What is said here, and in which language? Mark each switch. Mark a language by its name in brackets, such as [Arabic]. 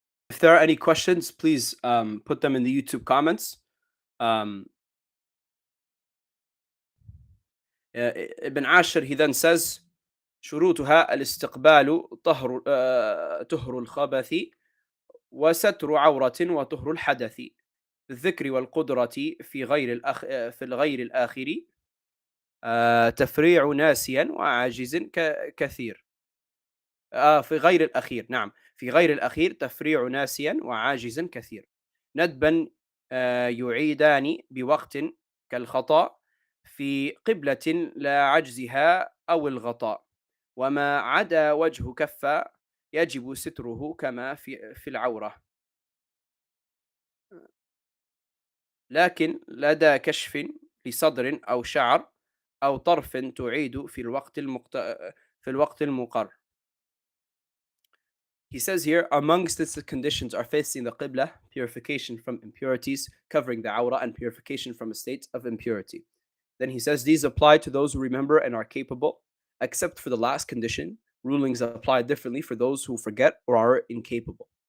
[English] If there are any questions, please put them in the YouTube comments. [Arabic] Ibn Ashir, [English] he then says, [Arabic] شروطها الاستقبال طهر الخبث وستر عورة وطهر الحدث الذكر والقدرة في الغير الآخر تفريع ناسيا وعاجز كثير في غير الأخير، نعم، في غير الأخير تفريع ناسيا وعاجز كثير ندبا يعيدان بوقت كالخطأ في قبلة لا عجزها أو الغطاء وما عدا وجه كفة يجب ستره كما في العورة لكن لدى كشف لصدر أو شعر أو طرف تعيد في الوقت المقر. [English] He says here, amongst its conditions are facing the Qibla, purification from impurities, covering the Awra, and purification from a state of impurity. Then he says these apply to those who remember and are capable, except for the last condition. Rulings apply differently for those who forget or are incapable.